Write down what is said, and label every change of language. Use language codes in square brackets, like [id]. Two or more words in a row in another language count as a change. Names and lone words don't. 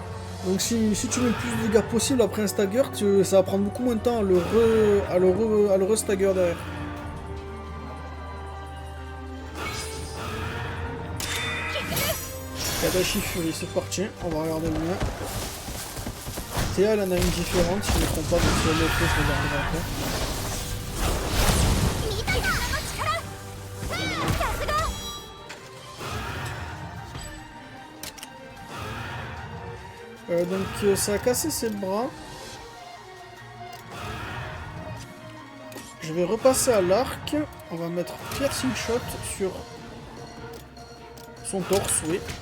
[fr] Donc si tu mets le plus de dégâts possible après un Stagger, ça va prendre beaucoup moins de temps à le re-stagger derrière. Kadashi Fury, c'est parti, on va regarder le mien. Théa, elle en a une différente, si je ne me trompe pas, donc si elle le fait, je regarderai après. [ja] 見たかあの力。さすが。 [fr] Donc ça a cassé ses bras. Je vais repasser à l'arc. On va mettre [en] piercing shot [fr] sur son torse, oui.